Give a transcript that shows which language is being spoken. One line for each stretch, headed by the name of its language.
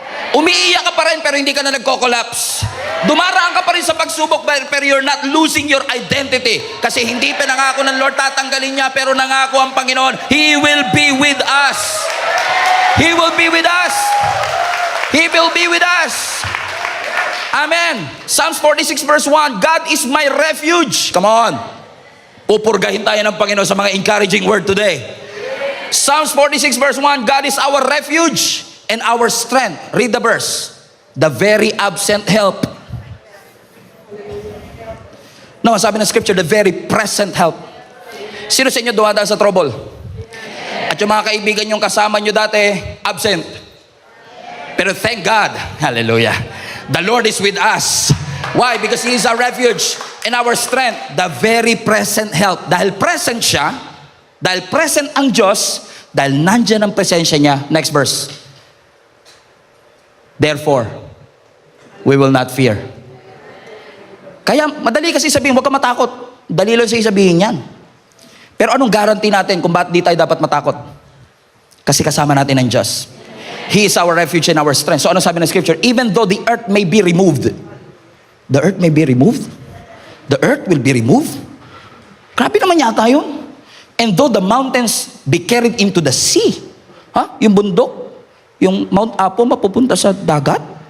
Filipino: Umiiyak ka pa rin, pero hindi ka na nagko-collapse. Dumaraan ka pa rin sa pagsubok, pero
English: you're not losing your identity.
Filipino: Kasi hindi pinangako ng Lord tatanggalin niya, pero nangako ang Panginoon,
English: He will be with us. He will be with us. He will be with us. Amen. Psalms 46 verse 1, God is my refuge. Come on.
Filipino: Pupurgahin tayo ng Panginoon sa mga encouraging word today.
English: Psalms 46 verse 1, God is our refuge and our strength. Read the verse. The very absent help.
Filipino: No, sabi ng scripture,
English: the very present help.
Filipino: Sino sa inyo dumadaan sa trouble? At yung mga kaibigan yung kasama nyo dati, absent.
English: Pero thank God, hallelujah, the Lord is with us. Why? Because He is our refuge and our strength. The very present help.
Filipino: Dahil present siya, dahil present ang Diyos, dahil nandyan ang presensya niya.
English: Next verse. Therefore, we will not fear.
Filipino: Kaya madali kasi sabihin, huwag ka matakot. Dali lang siya sabihin yan. Pero anong guarantee natin kung bakit di tayo dapat matakot? Kasi kasama natin ang Diyos.
English: He is our refuge and our strength.
Filipino: So ano sabi ng scripture?
English: Even though the earth may be removed. The earth may be removed? The earth will be removed?
Filipino: Grabe naman yata yun.
English: And though the mountains be carried into the sea.
Filipino: Yung bundok, yung Mount Apo mapupunta sa dagat?